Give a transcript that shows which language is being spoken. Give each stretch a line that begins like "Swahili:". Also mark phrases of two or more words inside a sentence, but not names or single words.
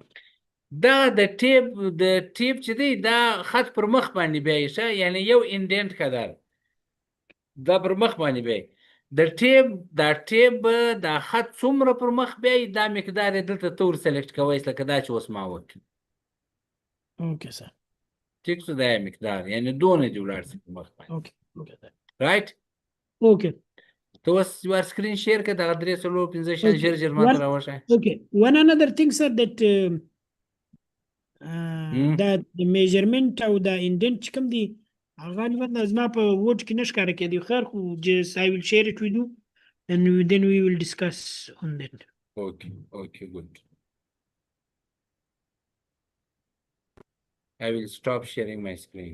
Pashto: دا د ټیب چې دی دا خط پر مخ باندې بیایي ښه یعنی یو انډنټ قدر دا پر مخ باندې بیایي دا ټیب دا خط څومره پر مخ بیایي دا مقدار یې دلته ته ور سلیکټ کوئ لکه دا چې اوس ما وکړي
English: okay sir
Pashto: ټیک شو دا یې مقدار یعنی دونه دې ولاړ شي پر مخ باندې
English: okay okay sir رایټ اوکې
Pashto: ته اوس یوار
English: screen share
Pashto: کړه دغه 3 څلور 5 6 ژر ما ته راوښیه
English: Okay. One another thing, sir, that that the measurement او the indent
Pashto: چې کوم دي غالبا زما په ووټ کې نه ښکاره کېدی خیر خو
English: just I will share it with you and then we will discuss on that. Okay, good. I will stop sharing my screen.